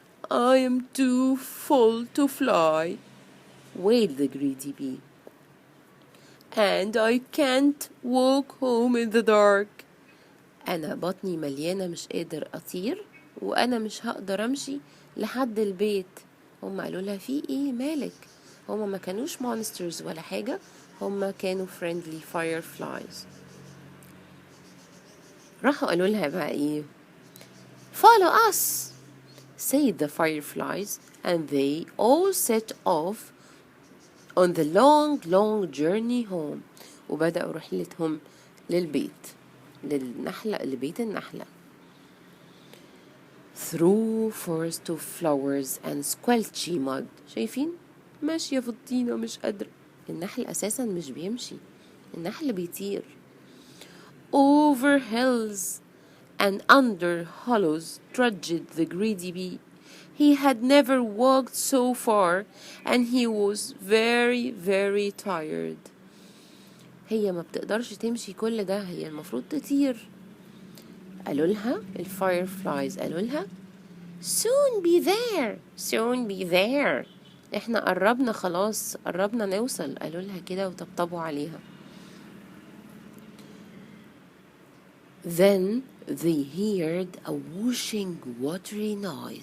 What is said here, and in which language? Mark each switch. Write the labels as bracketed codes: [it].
[en] I am too full to fly, wailed the greedy bee. And I can't walk home in the dark. [ar] أنا بطني مليانة, مش قادر أطير, وأنا مش هقدر أمشي لحد البيت. هم قالوا لها في إيه مالك؟ هم ما كانوش monsters ولا حاجة, هم كانوا [en] friendly fireflies. [ar] راحوا قالوا لها بقى إيه؟ [en] Follow us, said the fireflies, and they all set off on the long journey home. [ar] وبدأوا رحلتهم للبيت, لبيت النحلة. [en] Through forest of flowers and squelchy mud. [ar] شايفين؟ ماشية في الطينة مش قادرة. النحل أساسا مش بيمشي, النحل بيطير. [en] Over hills and under hollows trudged the greedy bee. He had never walked so far and he was very tired. [ar] هي ما بتقدرش تمشي كل ده, هي المفروض تطير. قالوا لها الفايرفلايز, قالوا لها [en] soon be there. [ar] احنا قربنا خلاص, قربنا نوصل. قالوا لها كده وطبطبوا عليها. [en] Then they heard a whooshing watery noise.